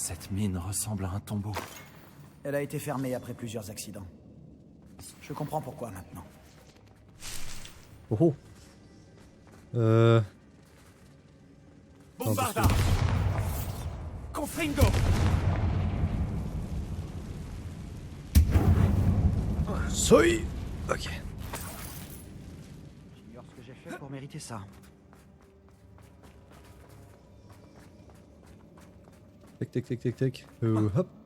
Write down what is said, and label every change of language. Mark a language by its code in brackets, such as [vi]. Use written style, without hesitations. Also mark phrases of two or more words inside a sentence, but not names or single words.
[fr] Cette mine ressemble à un tombeau. Elle a été fermée après plusieurs accidents. Je comprends pourquoi maintenant. Oh oh. Bombarda! Confringo! Soy. Ok. J'ignore ce que j'ai fait pour mériter ça. Tac tac tac tac tac. Hop.